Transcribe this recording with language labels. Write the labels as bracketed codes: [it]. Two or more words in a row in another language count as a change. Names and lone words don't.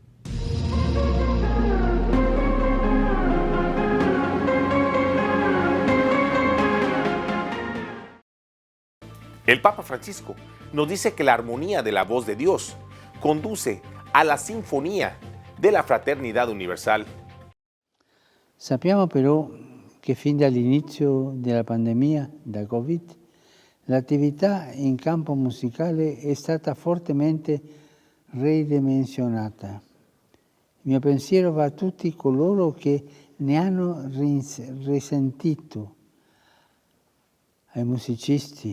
[es] El Papa Francisco nos dice que la armonía de la voz de Dios conduce a la sinfonía de la fraternidad universal. [it] Sappiamo però che fin dall'inizio della pandemia da Covid l'attività in campo musicale è stata fortemente ridimensionata. Il mio pensiero va a tutti coloro che ne hanno risentito, ai musicisti